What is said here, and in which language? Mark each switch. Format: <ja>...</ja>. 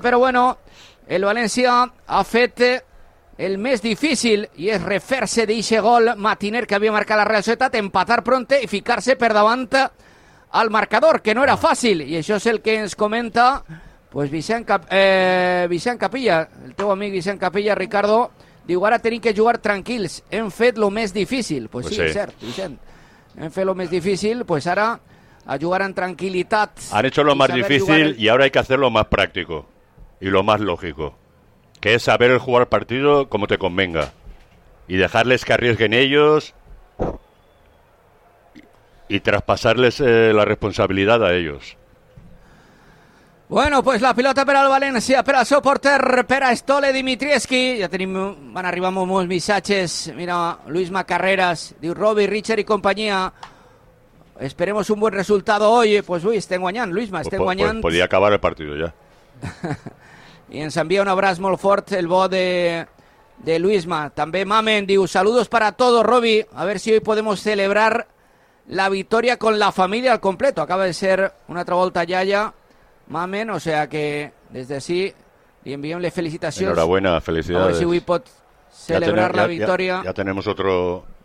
<ca>Però bueno, el València ha fet el més difícil i és refer-se d'eixe gol matiner que havia marcat la Real Societat, empatar pronte i ficar-se per davant al marcador, que no era fàcil. I això és el que ens comenta pues Vicent Capilla, el teu amic Vicent Capilla, Ricardo, diu, ara tenim que jugar tranquils, hem fet lo més difícil. Pues sí, és cert, Vicent. Hem fet lo més difícil, pues ara a jugar en tranquil·litat.</ca> <es>Han hecho lo más difícil y ahora hay que hacer lo más práctico y lo más lógico, que es saber jugar partido como te convenga y dejarles que arriesguen ellos y traspasarles la responsabilidad a ellos.</es> <ca>Bueno, pues la pilota per al València, per al seu porter, per a Stole Dimitrievski. Ja tenim, van arribar molts missatges. Mira, Luis Macarreras, diu Robi, Richard i companyia.</ca> <es>Esperemos un buen resultado hoy.</es> <ca>Pues uy, estem guanyant, Luisma, estem guanyant. Podria acabar el partido ya. I ens envia un abraç molt fort el bo de Luisma. També Mamen diu,</ca> <es>saludos para todos,</es> <ca>Robi.</ca> <es>A ver si hoy podemos celebrar la victoria con la familia al completo.</es> <ca>Acaba de ser una altra volta yaya. Mamen,</ca> <es>o sea que desde sí,</es> <ca>li enviem les felicitacions.</ca> <es>Enhorabuena, felicidades. A ver si hoy pot celebrar la victoria. Ya tenemos otro...</es>